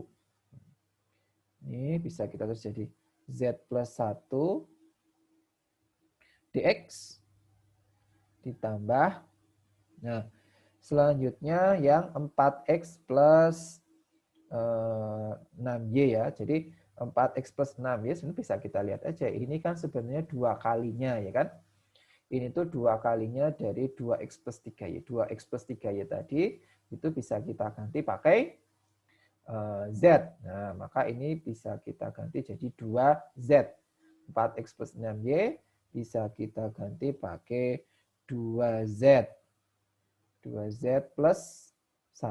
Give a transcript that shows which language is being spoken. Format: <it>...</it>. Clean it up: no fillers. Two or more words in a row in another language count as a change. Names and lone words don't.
<id>Ini bisa kita tulis jadi z plus 1 dx ditambah. Nah, selanjutnya yang 4x plus 6y ya. Jadi 4x plus 6y sebenarnya bisa kita lihat aja. Ini kan sebenarnya 2 kalinya ya kan. Ini tuh 2 kalinya dari 2x plus 3y. 2x plus 3y tadi itu bisa kita ganti pakai z. Nah, maka ini bisa kita ganti jadi 2z. 4x plus 6y bisa kita ganti pakai 2z. 2z plus 1.</id>